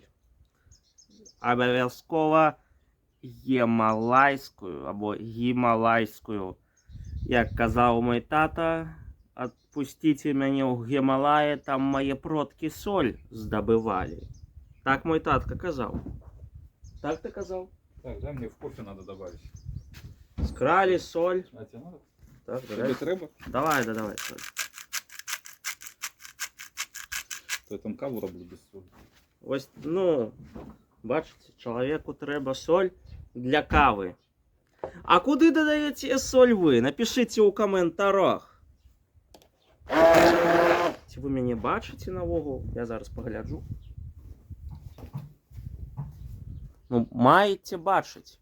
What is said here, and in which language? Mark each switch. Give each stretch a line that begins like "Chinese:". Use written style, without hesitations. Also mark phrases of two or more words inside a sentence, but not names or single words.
Belarusian: Абавязкова гімалайскую або гімалайскую. Як казаў мой тата, адпусціце мяне ў Гімалаі, там мае продкі соль здабывалі. Так мой татка казаў. Так ты казаў? Так, да,
Russian: мне в кофе надо добавить. Скрали соль. А тебе надо?
Belarusian: Так,
Ukrainian: Тебе треба?
Belarusian: давай, давай соль.
Ukrainian: То я там каву роблю без соли. Ось, ну, бачите,
Belarusian: чалавеку трэба соль для кавы. А куды дадаеце соль вы? Напишите ў каментарах. Ці вы мяне бачыце навогул? Я зараз пагляджу. Ну, маеце бачыць.